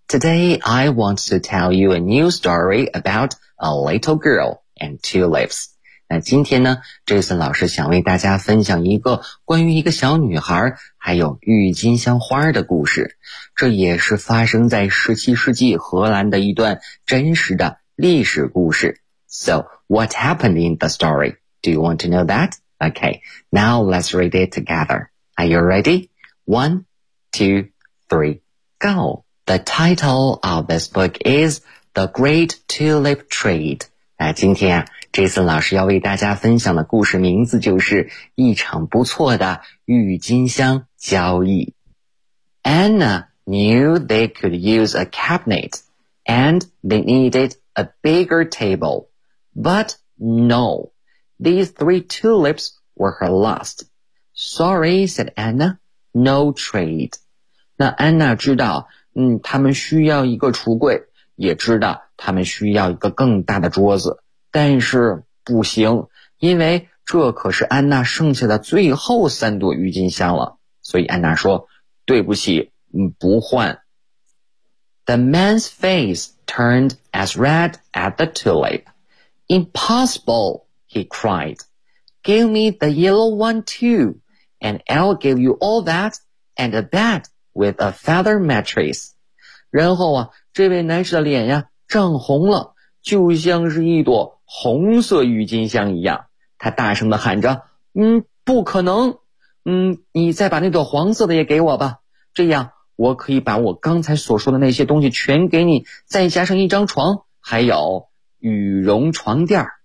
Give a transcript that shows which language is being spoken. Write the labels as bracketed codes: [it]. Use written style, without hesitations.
[en] Today, I want to tell you a new story about a little girl and tulips. [zh] 那今天呢 ,Jason 老师想为大家分享一个关于一个小女孩还有郁金香花的故事。这也是发生在17世纪荷兰的一段真实的历史故事。 [en] So, what happened in the story? Do you want to know that? Okay, now let's read it together. Are you ready? 1, 2, 3, go. The title of this book is The Great Tulip Trade. [zh] 那今天啊 ,Jason 老师要为大家分享的故事名字就是一场不错的郁金香交易。 [en] Anna knew they could use a cabinet and they needed a bigger table. But no, these three tulips were her last. Sorry, said Anna, no trade. [zh] 那安娜知道他们需要一个橱柜，也知道他们需要一个更大的桌子，但是不行，因为这可是安娜剩下的最后三朵郁金香了。所以安娜说，对不起，不换。 [en] The man's face turned as red as the tulip. Impossible, he cried. Give me the yellow one too, and I'll give you all that and a bedWith a feather mattress. [zh] 然后啊，这位男士的脸呀涨红了，就像是一朵红色郁金香一样。他大声地喊着，不可能，你再把那朵黄色的也给我吧，这样我可以把我刚才所说的那些东西全给你，再加上一张床，还有羽绒床垫。